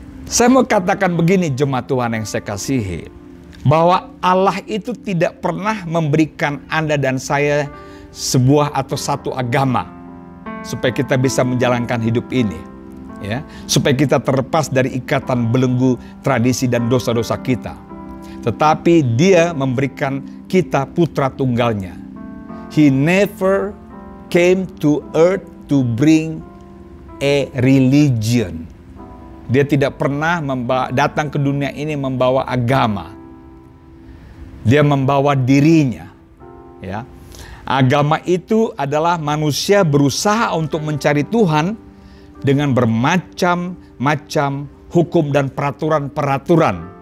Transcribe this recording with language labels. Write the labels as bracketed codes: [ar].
[id] Saya mau katakan begini, jemaat Tuhan yang saya kasihi, bahwa Allah itu tidak pernah memberikan Anda dan saya sebuah atau satu agama supaya kita bisa menjalankan hidup ini, ya, supaya kita terlepas dari ikatan belenggu tradisi dan dosa-dosa kita. Tetapi Dia memberikan kita putra tunggalnya. [en] He never came to earth to bring a religion. [id] Dia tidak pernah datang ke dunia ini membawa agama. Dia membawa dirinya. Ya. Agama itu adalah manusia berusaha untuk mencari Tuhan dengan bermacam-macam hukum dan peraturan-peraturan.